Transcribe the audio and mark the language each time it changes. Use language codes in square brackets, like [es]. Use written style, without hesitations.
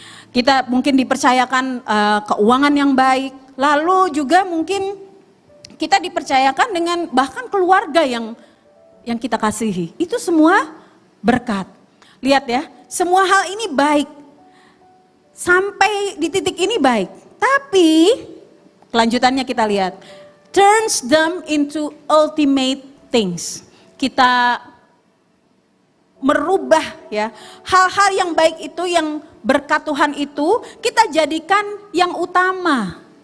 [id] Kita mungkin dipercayakan keuangan yang baik, lalu juga mungkin kita dipercayakan dengan bahkan keluarga yang kita kasihi. Itu semua berkat. Lihat ya, semua hal ini baik. Sampai di titik ini baik. Tapi kelanjutannya kita lihat. [en] Turns them into ultimate things. [id] Kita merubah ya. Hal-hal yang baik itu, yang berkat Tuhan itu kita jadikan yang utama.